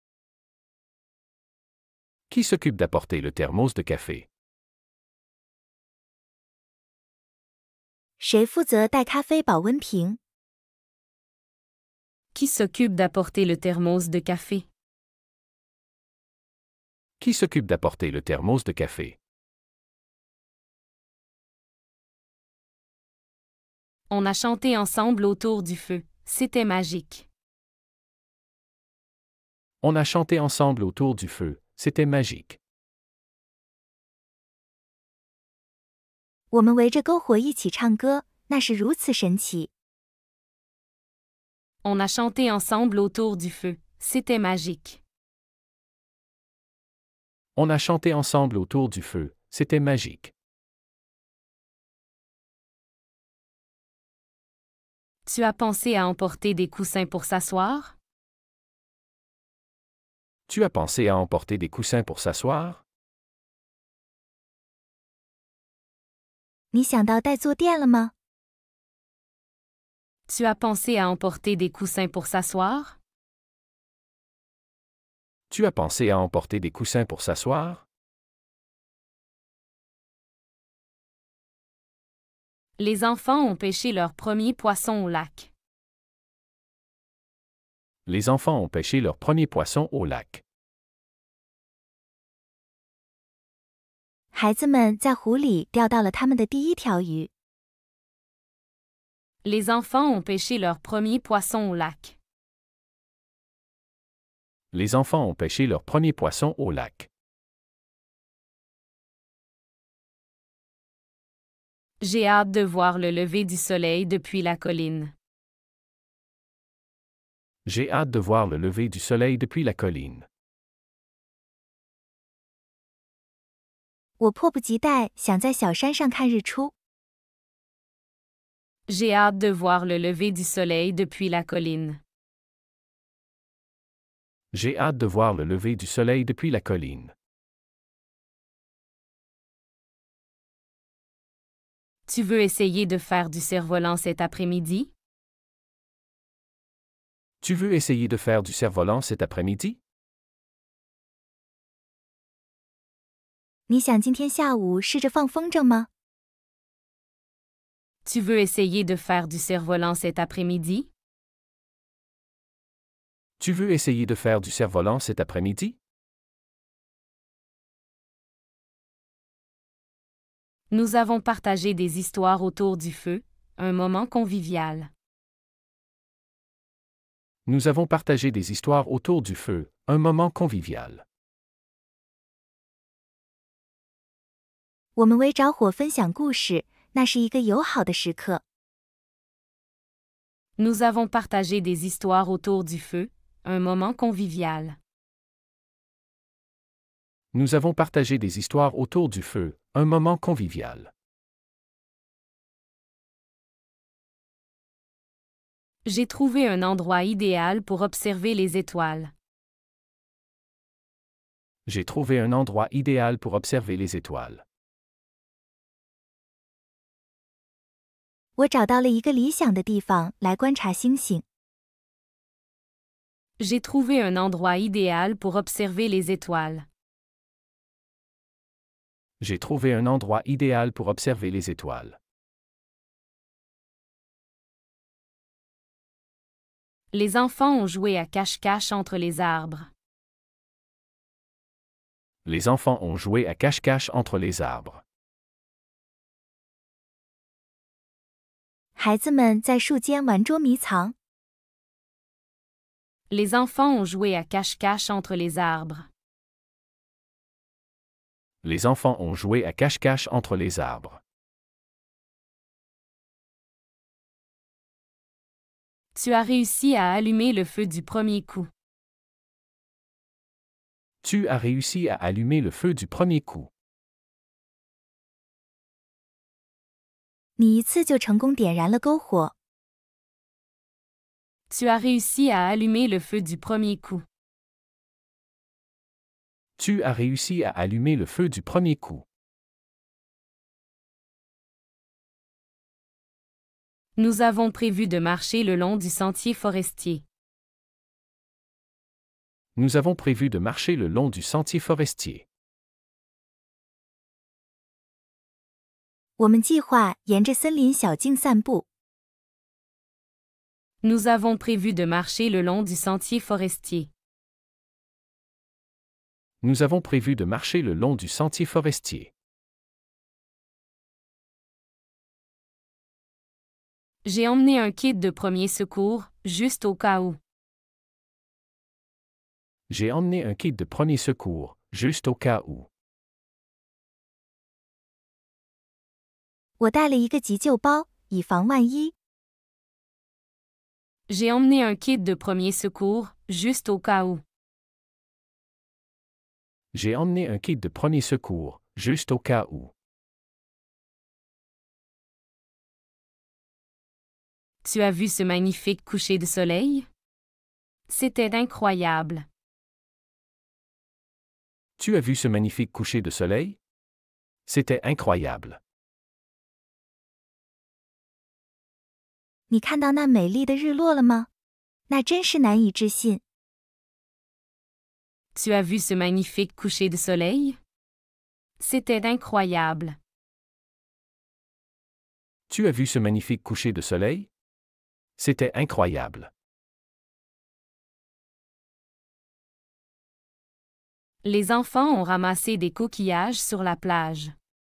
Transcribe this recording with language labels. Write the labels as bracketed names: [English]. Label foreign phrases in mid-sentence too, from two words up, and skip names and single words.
[French] Qui s'occupe d'apporter le thermos de café? [Chinese] 谁负责带咖啡保温瓶？ [French] Qui s'occupe d'apporter le thermos de café? Qui s'occupe d'apporter le thermos de café? On a chanté ensemble autour du feu. C'était magique. On a chanté ensemble autour du feu. C'était magique. [Chinese] 我们围着篝火一起唱歌，那是如此神奇。 [French] On a chanté ensemble autour du feu. C'était magique. On a chanté ensemble autour du feu. C'était magique. Tu as pensé à emporter des coussins pour s'asseoir? Tu as pensé à emporter des coussins pour s'asseoir? [Chinese] 你想到带坐垫了吗？ [French] Tu as pensé à emporter des coussins pour s'asseoir? Tu as pensé à emporter des coussins pour s'asseoir? Les enfants ont pêché leur premier poisson au lac. Les enfants ont pêché leur premier poisson au lac. [Chinese] 孩子们在湖里钓到了他们的第一条鱼。 [French] Les enfants ont pêché leur premier poisson au lac. Les enfants ont pêché leur premier poisson au lac. J'ai hâte de voir le lever du soleil depuis la colline. J'ai hâte de voir le lever du soleil depuis la colline. [Chinese] 我迫不及待想在小山上看日出。 [French] J'ai hâte de voir le lever du soleil depuis la colline. J'ai hâte de voir le lever du soleil depuis la colline. Tu veux essayer de faire du cerf-volant cet après-midi? Tu veux essayer de faire du cerf-volant cet après-midi? [Chinese] 你想今天下午试着放风筝吗？ [French] Tu veux essayer de faire du cerf-volant cet après-midi? Tu veux essayer de faire du cerf-volant cet après-midi? Nous avons partagé des histoires autour du feu, un moment convivial. Nous avons partagé des histoires autour du feu, un moment convivial. [Chinese] 我们围着火分享故事，那是一个友好的时刻。 [French] Nous avons partagé des histoires autour du feu, un moment convivial. Nous avons partagé des histoires autour du feu, un moment convivial. J'ai trouvé un endroit idéal pour observer les étoiles. J'ai trouvé un endroit idéal pour observer les étoiles. [Chinese] 我找到了一个理想的地方来观察星星。 [French] J'ai trouvé un endroit idéal pour observer les étoiles. J'ai trouvé un endroit idéal pour observer les étoiles. Les enfants ont joué à cache-cache entre les arbres. Les enfants ont joué à cache-cache entre les arbres. [Chinese] 孩子们在树间玩捉迷藏。 [French] Les enfants ont joué à cache-cache entre les arbres. Les enfants ont joué à cache-cache entre les arbres. Tu as réussi à allumer le feu du premier coup. Tu as réussi à allumer le feu du premier coup. [Chinese] 你一次就成功点燃了篝火。 [French] Tu as réussi à allumer le feu du premier coup. Tu as réussi à allumer le feu du premier coup. Nous avons prévu de marcher le long du sentier forestier. Nous avons prévu de marcher le long du sentier forestier. [Chinese] 我们计划沿着森林小径散步。 [French] Nous avons prévu de marcher le long du sentier forestier. Nous avons prévu de marcher le long du sentier forestier. J'ai emmené un kit de premier secours, juste au cas où. J'ai emmené un kit de premier secours, juste au cas où. [Chinese] 我带了一个急救包，以防万一。 [French] J'ai emmené un kit de premier secours, juste au cas où. J'ai emmené un kit de premier secours, juste au cas où. Tu as vu ce magnifique coucher de soleil? C'était incroyable. Tu as vu ce magnifique coucher de soleil? C'était incroyable. [Chinese] 你看到那美丽的日落了吗？那真是难以置信。 [French] Tu as vu ce magnifique coucher de soleil? C'était incroyable. Tu as vu ce magnifique coucher de soleil? C'était incroyable. Les enfants ont ramassé des coquillages sur la plage.